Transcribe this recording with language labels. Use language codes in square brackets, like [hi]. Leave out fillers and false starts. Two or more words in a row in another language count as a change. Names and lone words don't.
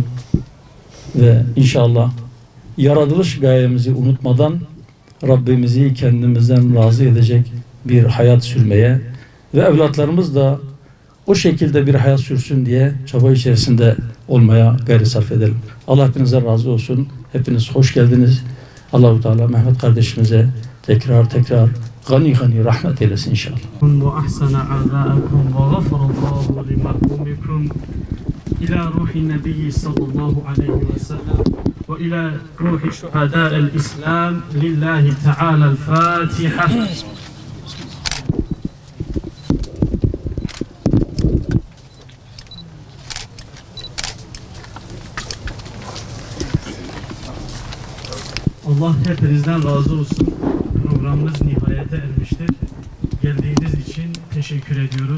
[tr] Ve inşallah yaratılış gayemizi unutmadan Rabbimizi kendimizden razı edecek bir hayat sürmeye ve evlatlarımız da o şekilde bir hayat sürsün diye çaba içerisinde olmaya gayret sarf edelim. Allah hepinize razı olsun. Hepiniz hoş geldiniz. Allah-u Teala Mehmet kardeşimize tekrar gani rahmet eylesin inşallah. [ar] وأحسن أعمالكم وغفر الله لمرحومكم إلى روح النبي صلى الله عليه وسلم وإلى روح شهداء الإسلام لله تعالى الفاتحة. [tr] Allah hepinizden razı olsun. Programımız nihayete ermiştir. Geldiğiniz için teşekkür ediyoruz.